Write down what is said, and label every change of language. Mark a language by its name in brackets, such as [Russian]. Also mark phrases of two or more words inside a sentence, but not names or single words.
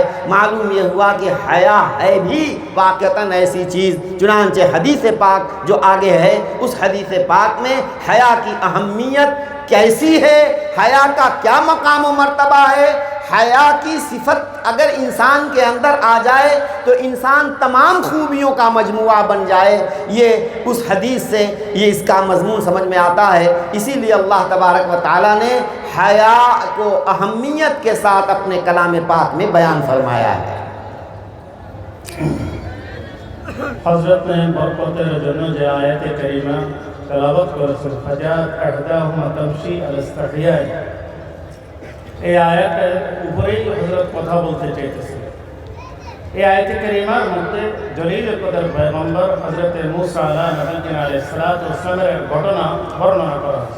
[Urdu] معلوم یہ ہوا کہ حیا ہے بھی واقعتاً ایسی چیز، چنانچہ حدیث پاک جو آگے ہے اس حدیث پاک میں حیا کی اہمیت کیسی ہے، حیا کا کیا مقام و مرتبہ ہے، حیا کی صفت اگر انسان کے اندر آ جائے تو انسان تمام خوبیوں کا مجموعہ بن جائے، یہ اس حدیث سے یہ اس کا مضمون سمجھ میں آتا ہے۔ اسی لیے اللہ تبارک و تعالیٰ نے حیا کو اہمیت کے ساتھ اپنے کلام پاک میں بیان فرمایا ہے۔ [Bangla] حضرت نے برکتের জন্য যে আয়াতে কারিমা তেলাওয়াত করেছেন [Arabic] فجاءته إحداهما تمشي على استحياء, [Bangla] এই আয়াতের উপরেই হযরত কথা বলতে চাইতেছেন। এই আয়াতে কারিমার মধ্যে জলিল কদর পয়গম্বর হযরত মুসা [Arabic] عليه الصلاة والسلام [Bangla] ঘটনা বর্ণনা করা হয়েছে।